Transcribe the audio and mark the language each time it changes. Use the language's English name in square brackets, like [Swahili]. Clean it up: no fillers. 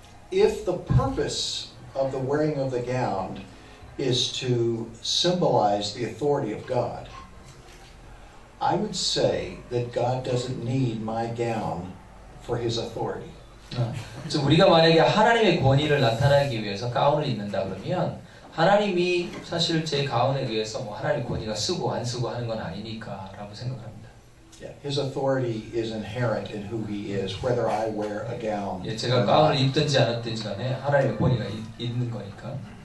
[English] If the purpose of the wearing of the gown is to symbolize the authority of God, I would say that God doesn't need my gown for His authority. [Korean] 그래서 우리가 만약에 하나님의 권위를 나타내기 위해서 가운을 입는다 그러면 하나님이 사실 제 가운에 의해서 뭐 하나님의 권위가 쓰고 안 쓰고 하는 건 아니니까라고 생각합니다. [English] Yeah, His authority is inherent in who He is, whether I wear a gown. [Korean] 예, 제가 가운을 입든지 않았든지 간에 하나님의 권위가 있는 거니까.